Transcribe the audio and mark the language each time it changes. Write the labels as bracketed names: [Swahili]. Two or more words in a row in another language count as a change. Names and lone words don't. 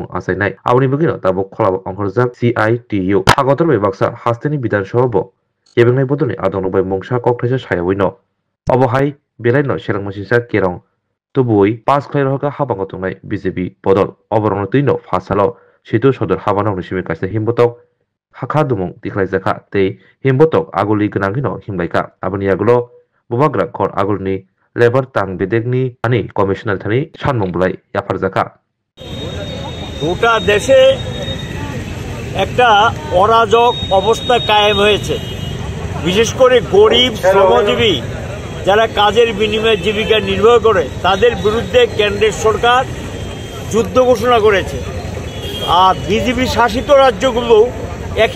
[Kok Borok] asainai aboni bugino tabo kholabo angkorjak CITU agotor bai baksa hasteni bidan sobo yebengnai bodoni adong bai mongsa kokthesa sayawino obohai Belaino serang masisa kerong tubui pas khlai rohka habango tungnai BJP podol oborong tuino fasalo situ sodor habanong nisimi kaisa himbotok hakha dumong tiklai jaka tei himbotok aguli gnangino himlaika aboni agulo bubagra khor agulni labor tang bedegni ani commissioner thani sanmong bulai yafar jaka [Bangla] গোটা দেশে একটা অরাজক অবস্থা কায়েম হয়েছে বিশেষ করে গরিব শ্রমজীবী যারা কাজের বিনিময়ে জীবিকা নির্বাহ করে তাদের বিরুদ্ধে কেন্দ্রের সরকার যুদ্ধ ঘোষণা করেছে আর বিজেপি শাসিত রাজ্যগুলো একই